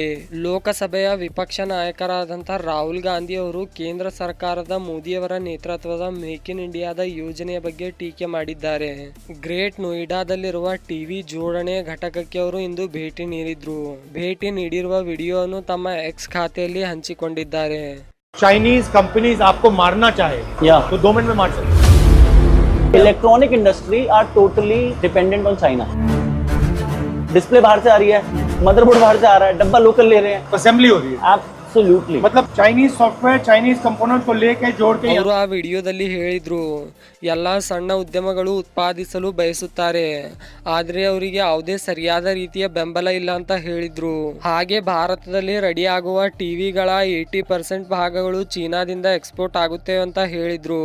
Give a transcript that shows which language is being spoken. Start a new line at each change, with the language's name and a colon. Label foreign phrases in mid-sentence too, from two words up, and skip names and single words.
Kannada: ಲೋಕಸಭೆಯ ವಿಪಕ್ಷ ನಾಯಕರಾದಂತಹ ರಾಹುಲ್ ಗಾಂಧಿ ಅವರು ಕೇಂದ್ರ ಸರ್ಕಾರದ ಮೋದಿಯವರ ನೇತೃತ್ವದ ಮೇಕ್ ಇನ್ ಇಂಡಿಯಾದ ಯೋಜನೆಯ ಬಗ್ಗೆ ಟೀಕೆ ಮಾಡಿದ್ದಾರೆ. ಗ್ರೇಟ್ ನೋಯ್ಡಾದಲ್ಲಿರುವ ಟಿವಿ ಜೋಡಣೆ ಘಟಕಕ್ಕೆ ಅವರು ಇಂದು ಭೇಟಿ ನೀಡಿದ್ರು. ಭೇಟಿ ನೀಡಿರುವ ವಿಡಿಯೋವನ್ನು ತಮ್ಮ ಎಕ್ಸ್ ಖಾತೆಯಲ್ಲಿ ಹಂಚಿಕೊಂಡಿದ್ದಾರೆ.
English: Chinese companies
Hindi: आपको मारना चाहे तो 2 मिनट में मार सकते.
English: electronic industry are totally dependent on China.
Hindi: डिस्प्ले बाहर से आ रही है, मदरबोर्ड बाहर से आ रहा है, डब्बा लोकल ले रहे हैं, असेंबली हो रही है. एब्सोल्युटली. मतलब
English: Chinese software Chinese component
Hindi: को लेके जोड़ के
Kannada: ಅವರು ಆ ವಿಡಿಯೋದಲ್ಲಿ ಹೇಳಿದ್ರು, ಎಲ್ಲಾ ಸಣ್ಣ ಉದ್ಯಮಗಳು ಉತ್ಪಾದಿಸಲು ಬಯಸುತ್ತಾರೆ, ಆದ್ರೆ ಅವರಿಗೆ ಯಾವುದೇ ಸರಿಯಾದ ರೀತಿಯ ಬೆಂಬಲ ಇಲ್ಲ ಅಂತ ಹೇಳಿದ್ರು. ಹಾಗೆ ಭಾರತದಲ್ಲಿ ರೆಡಿ ಆಗುವ ಟಿವಿಗಳ 80% ಭಾಗಗಳು ಚೀನಾದಿಂದ ಎಕ್ಸ್ಪೋರ್ಟ್ ಆಗುತ್ತೆ ಅಂತ ಹೇಳಿದ್ರು.